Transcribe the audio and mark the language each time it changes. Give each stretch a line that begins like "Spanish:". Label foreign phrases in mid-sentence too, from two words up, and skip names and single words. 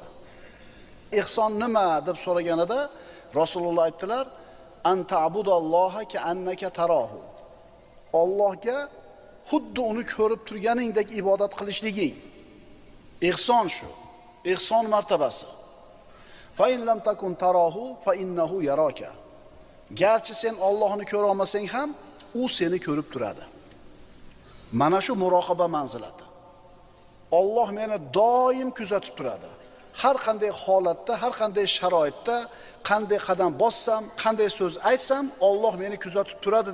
Uzbek: Ihson nima deb so'raganida Rasululloh aytdilar:
Arabic: "أن تعبد الله كأنك تراه."
Uzbek: Allohga xuddi uni ko'rib turganingdek ibodat qilishliging. Ihson shu. Ihson martabasi.
Arabic: فإن لم تكن تراه فإنه يراك.
Uzbek: Garchi sen Allohni ko'ra olmasang ham, u seni ko'rib turadi. Mana shu muroqaba manzilati. Alloh meni doim kuzatib turadi. Har qanday holatda, har qanday sharoitda, qanday qadam bossam, qanday so'z aytsam, Alloh meni kuzatib turadi.